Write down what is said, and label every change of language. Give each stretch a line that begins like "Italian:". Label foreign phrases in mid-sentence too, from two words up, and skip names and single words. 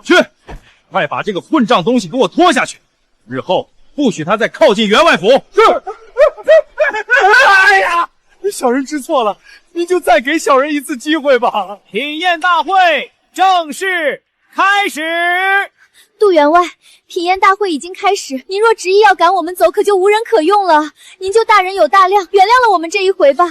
Chinese: 去，快把這個混賬東西給我拖下去，日後不許他再靠近員外府。是。哎呀！小人知錯了，您就再給小人一次機會吧。品宴大會正式開始。杜員外，品宴大會已經開始，您若執意要趕我們走，可就無人可用了。您就大人有大量，原諒了我们這一回吧。